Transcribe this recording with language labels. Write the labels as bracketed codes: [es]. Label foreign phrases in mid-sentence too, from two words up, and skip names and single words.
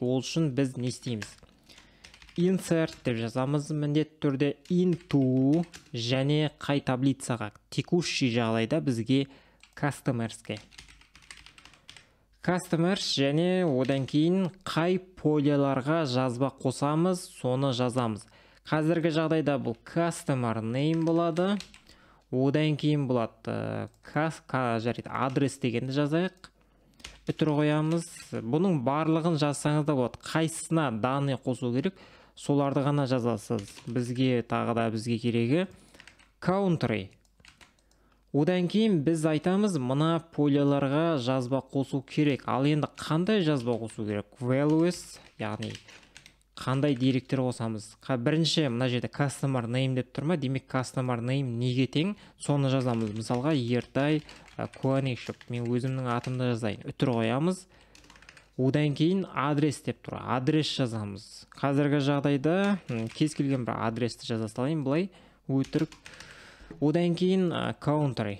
[kk] Ол үшін біз не істейміз? Insert деп жазамыз міндетті түрде, into және қай таблицаға? Текущий жағдайда бізге customers'ке. Customers және одан кейін қай поляларға жазба қосамыз, соны жазамыз. Қазіргі жағдайда бұл [en] customer name [kk] болады. Одан кейін болады адрес дегенді жазайық. Үтір қоямыз. Бұның барлығын жазсаңыз да болады. Қайсысына данный қосу керек, соларды ғана жазасыз. Бізге керегі country. Одан кейін біз айтамыз, мына поляларға жазба қосу керек. Ал енді қандай жазба қосу керек? Values, яғни қандай деректер қосамыз? Бірінші мына жерде [en] customer name [kk] деп тұрма, демек [en] customer name [kk] неге тең? Соны жазамыз. Мысалға Ертай Конекшіп, мен өзімнің атымды жазайын. Үтір қоямыз. Одан кейін адрес деп тұр. Адрес жазамыз. Қазіргі жағдайда кез келген бір адресті жаза салайын, былай өтірік. Одан кейін country.